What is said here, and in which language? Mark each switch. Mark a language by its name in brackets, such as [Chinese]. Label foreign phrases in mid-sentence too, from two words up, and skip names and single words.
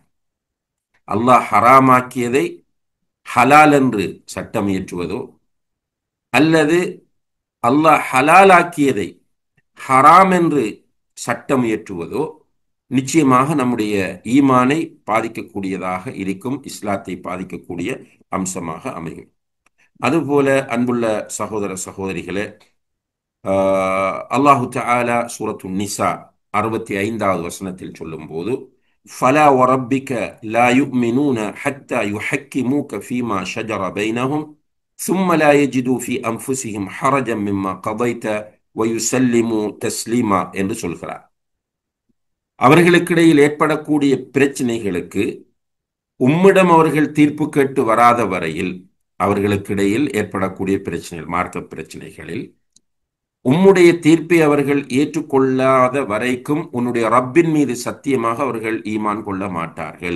[Tamil] அல்லாஹ் ஹராமாக்கியதை ஹலால் என்று சட்டம் இயற்றுவதோ, அல்லது அல்லாஹ் ஹலாலாக்கியதை ஹராம் என்று சட்டம் இயற்றுவதோ நிச்சயமாக நம்முடைய ஈமானை பாதிக்கக்கூடியதாக இருக்கும், இஸ்லாத்தை பாதிக்கக்கூடிய அம்சமாக அமையும். அதுபோல அன்புள்ள சகோதர சகோதரிகளே, அல்லாஹு தஆலா சூரத்து நிசா 65வது வசனத்தில் சொல்லும் போது, [Arabic] فلا وربك لا يؤمنون حتى يحكموك فيما شجر بينهم ثم لا يجدوا في أنفسهم حرجا مما قضيت ويسلموا تسليما [Tamil] என்று சொல்கிறார். அவர்களுக்கிடையில் ஏற்படக்கூடிய பிரச்சனைகளுக்கு உம்மிடம் அவர்கள் தீர்ப்பு கேட்டு வராத வரையில், அவர்களுக்கிடையில் ஏற்படக்கூடிய பிரச்சனைகள், மார்க்க பிரச்சனைகளில் உம்முடைய தீர்ப்பை அவர்கள் ஏற்றுக்கொள்ளாத வரைக்கும் உன்னுடைய ரப்பின் மீது சத்தியமாக அவர்கள் ஈமான் கொள்ள மாட்டார்கள்.